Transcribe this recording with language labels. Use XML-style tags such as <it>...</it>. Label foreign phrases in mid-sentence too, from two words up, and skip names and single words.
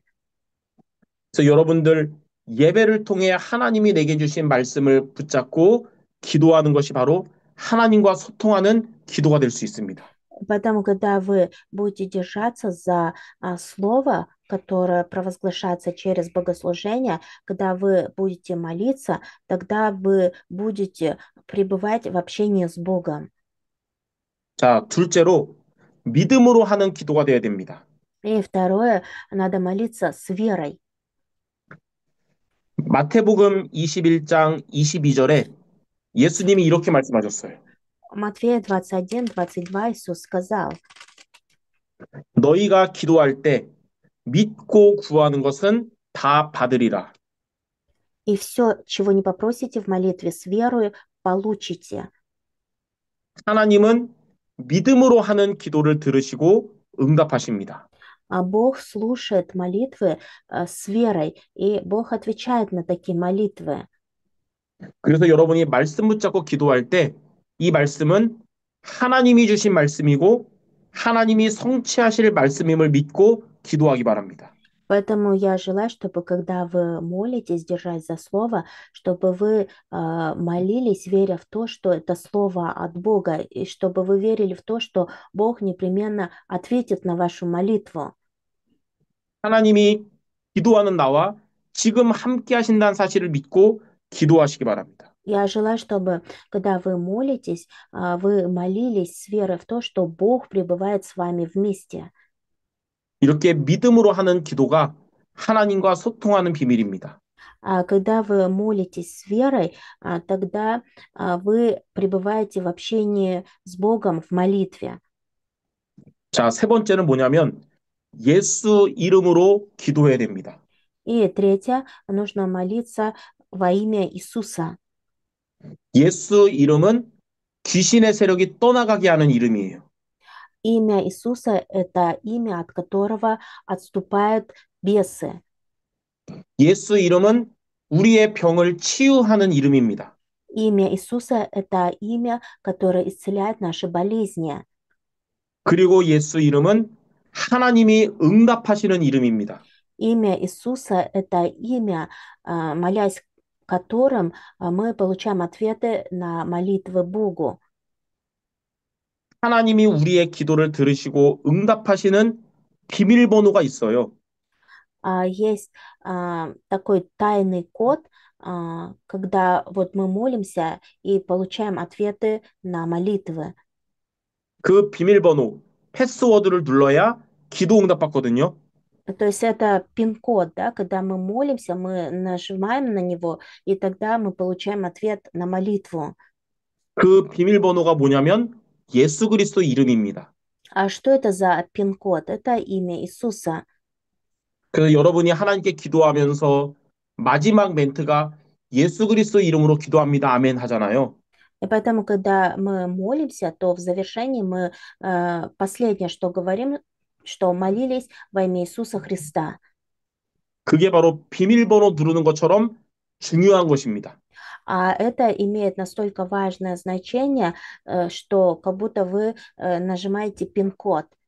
<ko>그래서 여러분들 예배를 통해 하나님이 내게 주신 말씀을 붙잡고 기도하는 것이 바로 하나님과 소통하는 기도가 될 수 있습니다.</ko> <ru>Поэтому, когда вы будете держаться за слово, которое провозглашается через богослужение, когда вы будете молиться, тогда вы будете пребывать в общении с Богом.</ru> <ko>자, 둘째로 믿음으로 하는 기도가 되어야 됩니다.</ko> <ru>И второе, надо молиться с верой.</ru> <ko>마태복음 21장 22절에 예수님이 이렇게 말씀하셨어요.</ko> <ru>Матфея 21:22 Иисус сказал:</ru> <ko>너희가 기도할 때 믿고 구하는 것은 다 받으리라.</ko> <ru>«И все, чего не попросите в молитве с верою, получите».</ru> <ko>하나님은 믿음으로 하는 기도를 들으시고 응답하십니다.</ko> <ru>А Бог слушает молитвы с верой, и Бог отвечает на такие молитвы.</ru> <ko>그래서 여러분이 말씀 붙잡고 기도할 때 이 말씀은 하나님이 주신 말씀이고 하나님이 성취하실 말씀임을 믿고 기도하기 바랍니다.</ko> <ru>Поэтому я желаю, чтобы когда вы молитесь, держась за слово, чтобы вы молились, веря в то, что это слово от Бога, и чтобы вы верили в то, что Бог непременно ответит на вашу молитву.</ru> <ko>하나님이 기도하는 나와 지금 함께 하신다는 사실을 믿고 기도하시기 바랍니다.</ko> <ru>Я желаю, чтобы, когда вы молитесь, вы молились с верой в то, что Бог пребывает с вами вместе.</ru> <ko>이렇게 믿음으로 하는 기도가 하나님과 소통하는 비밀입니다.</ko> <ru>А когда вы молитесь с верой, тогда вы пребываете в общении с Богом в молитве.</ru> <ko>자, 세 번째는 뭐냐면 예수 이름으로 기도해야 됩니다.</ko> <ru>И третье, нужно молиться во имя Иисуса.</ru> <ko>예수 이름은 귀신의 세력이 떠나가게 하는 이름이에요.</ko> <ru>Имя Иисуса– это имя, от которого отступают бесы.</ru> <ko>예수 이름은 우리의 병을 치유하는 이름입니다.</ko> <ru>Имя Иисуса– это имя, которое исцеляет наши болезни.</ru> <ko>그리고 예수 이름은 하나님이 응답하시는 이름입니다.</ko> <ru>Имя Иисуса– это имя, молясь которым мы получаем ответы на молитвы Богу.</ru> <ko>하나님이 우리의 기도를 들으시고 응답하시는 비밀번호가 있어요.</ko> <ru>Есть такой тайный код, когда вот мы молимся и получаем ответы на молитвы.</ru> <ko>그 비밀번호, 패스워드를 눌러야 기도 응답받거든요.</ko> <ru>То есть это пин-код, да, когда мы молимся, мы нажимаем на него, и тогда мы получаем ответ на молитву.</ru> <ko>그 비밀번호가 뭐냐면 예수 그리스도 이름입니다.</ko> <ru>А что это за пин-код? Это имя Иисуса.</ru> <ko>그래서 여러분이 하나님께 기도하면서 마지막 멘트가 예수 그리스도 이름으로 기도합니다. 아멘 하잖아요.</ko> <ru>И поэтому, когда мы молимся, то в завершении мы последнее, что говорим, что молились во имя Иисуса Христа.</ru> <ko>그게 바로 비밀번호 누르는 것처럼 중요한 것입니다.</ko> <ru>А это имеет настолько важное значение, что как будто вы нажимаете пин-код.</ru>